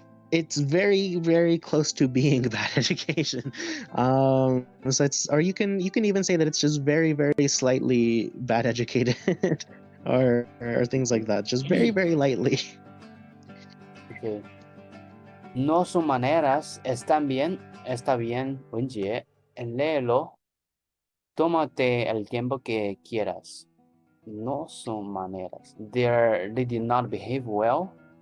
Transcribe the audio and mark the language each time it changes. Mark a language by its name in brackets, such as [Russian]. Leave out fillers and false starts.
[English] It's very, very close to being bad education. So it's, or you can even say that it's just very, very slightly bad educated, or things like that. Just very, very lightly. Okay. [Spanish] No son maneras, está bien, Wenjie. Léelo. Tómate el tiempo que quieras. No son maneras. [English] They did not behave well.